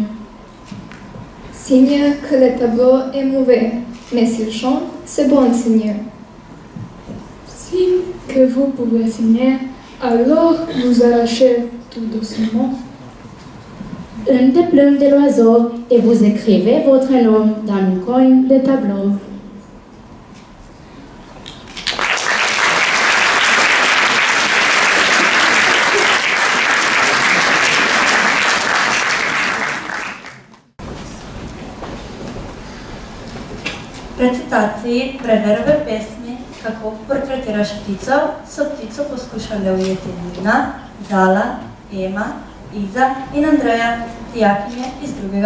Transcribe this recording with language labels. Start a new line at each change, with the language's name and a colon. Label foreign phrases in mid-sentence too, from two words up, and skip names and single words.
French: Signe que le tableau est mauvais, mais s'il chante, c'est bon signe. Signe que vous pouvez signer, alors vous arrachez tout doucement Une des plumes de l'oiseau et vous écrivez votre nom dans un coin de tableau.
Slovenian: V recitaciji Preverove pesmi Kako portretiraš ptico so ptico poskušale ujeti Nina, Zala, Ema, Iza in Andreja, dijakinje iz 2.